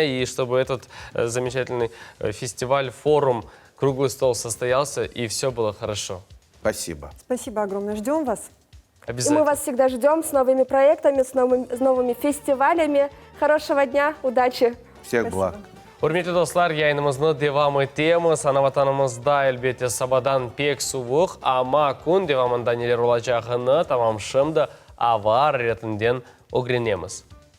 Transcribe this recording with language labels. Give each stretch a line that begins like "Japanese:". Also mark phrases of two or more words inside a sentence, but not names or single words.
Russian: И чтобы этот замечательный фестиваль, форум, круглый стол состоялся и все было хорошо. Спасибо. Спасибо огромное. Ждем вас. И Обязательно. мы вас всегда ждем с новыми проектами, с новыми фестивалями. Хорошего дня, удачи! Всех благ.
Crimean Tatar: Hürmetli dostlar, yayınımızın devamı etemiz. Ana vatanımızda elbette sabahdan pek soğuk ama gün devamında neler olacağını tamam şimdi avar retinden öğrenemiz.